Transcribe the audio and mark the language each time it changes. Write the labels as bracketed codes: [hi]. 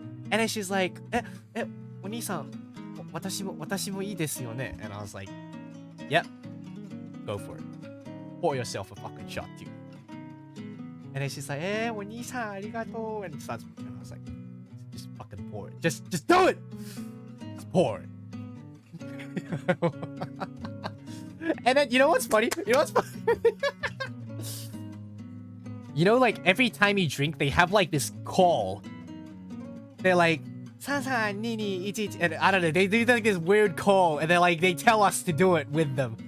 [en] And then she's like, [ja] お兄さん、私もいいですよね? [en] And I was like, yep, go for it. Pour yourself a fucking shot too. And then she's like, [ja] お兄さんありがとう. [en] And I was like, just fucking pour it. Just do it! Just pour it. And then, you know what's funny? You know, like, every time you drink, they have, like, this call. They're like, 3311, and I don't know, they do, like, this weird call, and they're like, they tell us to do it with them.